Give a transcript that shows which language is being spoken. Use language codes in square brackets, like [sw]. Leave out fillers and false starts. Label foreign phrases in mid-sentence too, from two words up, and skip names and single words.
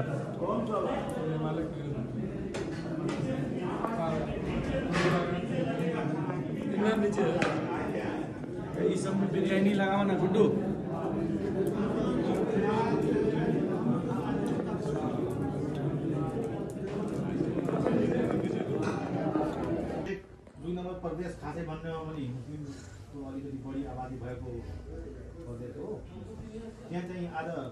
[hi] नीचे ये सब में बिरयानी लगाओ ना गुड्डू [ne] दुई नम्बर प्रदेश खासै भन्ने हो भने मुस्लिमको अलिकति बढी आबादी भएको प्रदेश हो त्यहाँ चाहिँ आज